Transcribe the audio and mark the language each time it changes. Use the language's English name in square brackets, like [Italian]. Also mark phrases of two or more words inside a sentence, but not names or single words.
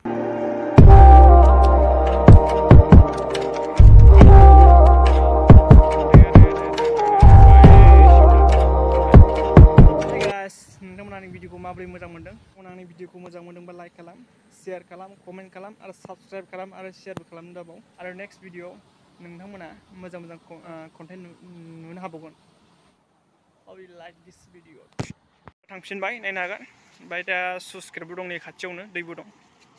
[Bodo] नोंथांमोना आंनि भिडिअखौ माबोरै मोजां मोनदों? आंनि भिडिअखौ मोजां मोनदोंबा लाइक खालाम, शेयार खालाम, कमेन्ट खालाम, आरो साबस्क्राइब खालाम, आरो शेयारबो खालामनो दाबाव। आरो नेक्स्ट भिडिअआव नोंथांमोना मोजां मोजां कन्टेन्ट नुनो हाबावगोन। [English] How you like this video? [Bodo] थांफिनबाय, नायनो हागोन। ओमफ्राय दा सुइस गेटबो दं, नै खाथियावनो दैबो दं।